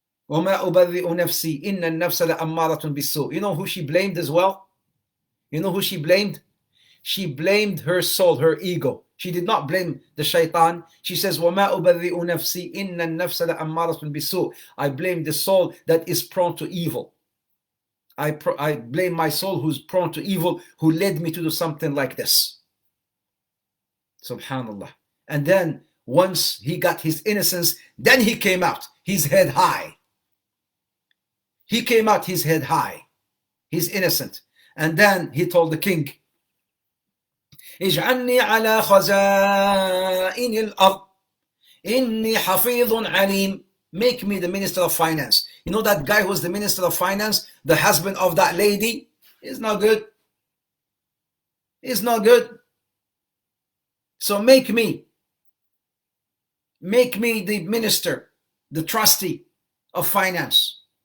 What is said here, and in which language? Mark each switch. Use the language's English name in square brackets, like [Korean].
[Arabic] وَمَا أُبَرِّئُ نَفْسِي إِنَّ النَّفْسَ لَأَمَّارَةٌ بِالسُّوءِ. [English] You know who she blamed as well? You know who she blamed? She blamed her soul, her ego. She did not blame the shaitan. She says, [Arabic] وَمَا أُبَرِّئُ نَفْسِي إِنَّ النَّفْسَ لَأَمَّارَةٌ بِالسُّوءِ. [English] I blame the soul that is prone to evil. I blame my soul who's prone to evil, who led me to do something like this. Subhanallah. And then once he got his innocence, then he came out, his head high. He came out his head high. He's innocent. And then he told the king, [Arabic] اجعلني على خزائن الأرض إني حفيظ عليم. [English] Make me the minister of finance. You know that guy who was the minister of finance, the husband of that lady? He's not good. He's not good. So make me the minister, the trustee of finance.